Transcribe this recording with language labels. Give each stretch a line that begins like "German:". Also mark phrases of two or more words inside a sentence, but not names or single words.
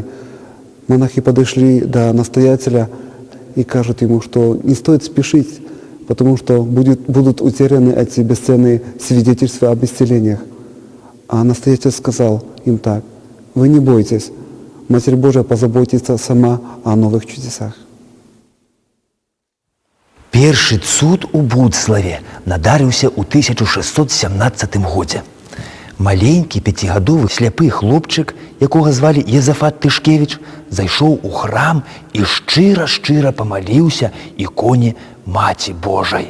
Russian: Монахи подошли до настоятеля и кажут ему, что не стоит спешить, потому что будут утеряны эти бесценные свидетельства об исцелениях. А настоятель сказал им так: «Вы не бойтесь, Матерь Божия позаботится сама о новых чудесах».
Belarusian: Першы цуд у Буцлаве надарыўся ў 1617 годзе. Маленькі 5гадовы сляпы хлопчык, якога звалі Езафат Тышкевіч, зайшоў у храм і шчыра памаліўся іконе Маці Божай.